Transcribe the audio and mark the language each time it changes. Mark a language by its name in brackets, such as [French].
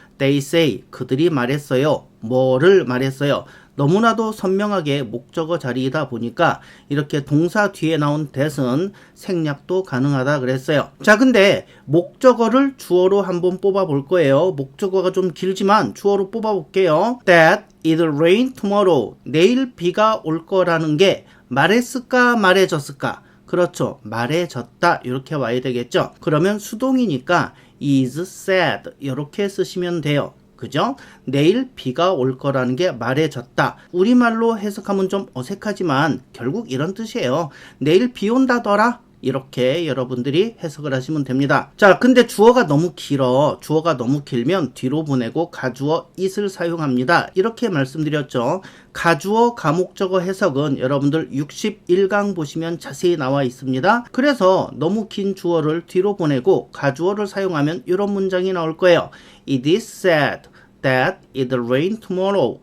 [English] They say [Korean] 그들이 말했어요. 뭐를 말했어요? 너무나도 선명하게 목적어 자리이다 보니까 이렇게 동사 뒤에 나온 that은 생략도 가능하다 그랬어요. 자, 근데 목적어를 주어로 한번 뽑아 볼 거예요. 목적어가 좀 길지만 주어로 뽑아 볼게요. [English] That it'll rain tomorrow. [Korean] 내일 비가 올 거라는 게 말했을까 말해졌을까? 그렇죠. 말해졌다 이렇게 와야 되겠죠. 그러면 수동이니까 [English] is said [Korean] 이렇게 쓰시면 돼요. 그죠? 내일 비가 올 거라는 게 말해졌다. 우리말로 해석하면 좀 어색하지만 결국 이런 뜻이에요. 내일 비 온다더라. 이렇게 여러분들이 해석을 하시면 됩니다. 자, 근데 주어가 너무 길어. 주어가 너무 길면 뒤로 보내고 가주어 it을 사용합니다. 이렇게 말씀드렸죠. 가주어 가목적어 해석은 여러분들 61강 보시면 자세히 나와 있습니다. 그래서 너무 긴 주어를 뒤로 보내고 가주어를 사용하면 이런 문장이 나올 거예요. [English] It is said that it'll rain tomorrow.